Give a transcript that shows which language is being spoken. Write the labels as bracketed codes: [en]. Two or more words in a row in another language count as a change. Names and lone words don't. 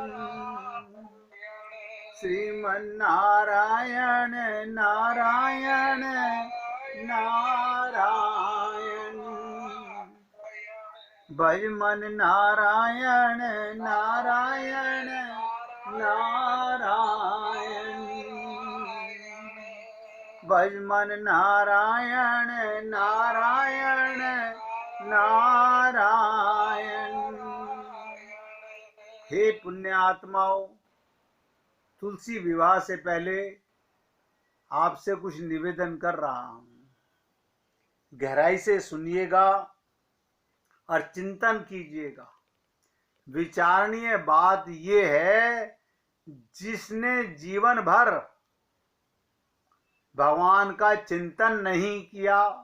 [hi] श्रीमन नारायण नारायण नारायण, भजमन नारायण नारायण नारायण, भजमन नारायण नारायण नारायण। हे पुण्यात्माओं, तुलसी विवाह से पहले आपसे कुछ निवेदन कर रहा हूं। गहराई से सुनिएगा और चिंतन कीजिएगा। विचारणीय बात यह है, जिसने जीवन भर भगवान का चिंतन नहीं किया,